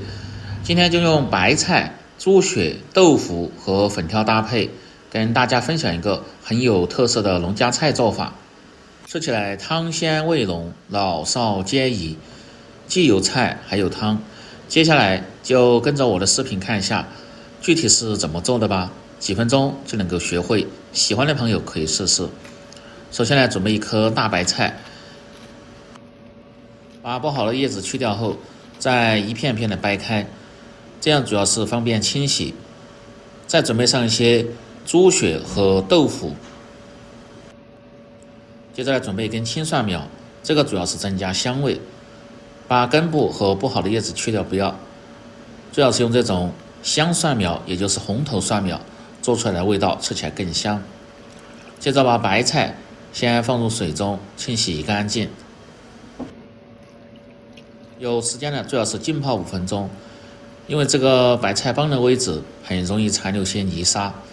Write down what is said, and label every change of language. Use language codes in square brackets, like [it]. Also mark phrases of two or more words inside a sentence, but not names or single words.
[zh] 今天就用白菜、豬血、豆腐和粉條搭配，跟大家分享一個很有特色的農家菜做法。吃起來湯鮮味濃，老少皆宜，既有菜還有湯。接下來就跟着我的視頻看一下，具體是怎麼做的吧。幾分鐘就能夠學會，喜歡的朋友可以試試。首先來準備一顆大白菜，把剝好的葉子去掉後，再一片片的掰開，這樣主要是方便清洗。再準備上一些豬血和豆腐，接着來準備一根青蒜苗，這個主要是增加香味。把根部和不好的葉子去掉不要，最好是用這種香蒜苗，也就是紅頭蒜苗，做出来的味道吃起來更香。接着把白菜先放入水中清洗乾淨，有時间的最好是浸泡5分鐘，因為這個白菜幫的位置很容易殘留些泥沙。